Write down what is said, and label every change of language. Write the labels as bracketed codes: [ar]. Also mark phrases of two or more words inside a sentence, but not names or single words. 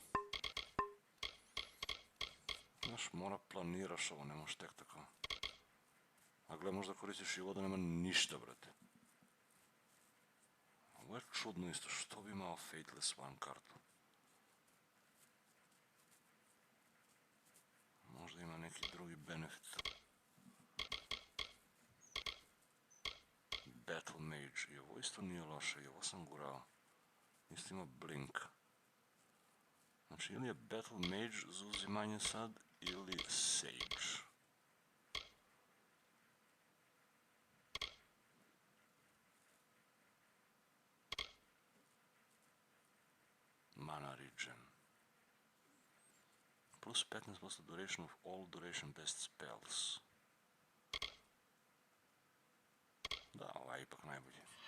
[sr] Znaš, mora planiraš ovo, ne možeš tek tako. A gle, možda koristiš i ovo da nema ništa, brate. Ovo je čudno isto, što bi imao Fateless One kartu? Možda ima neki drugi benefit. Battle Mage, i ovo isto nije loše, i ovo sam gurao. Isto ima Blink. Znači, ili je Battle Mage za uzimanje sad, ili Sage. [en] Mana Regen. Plus 15% duration of all duration based spells. [sr] Da, ovaj je ipak najbolji.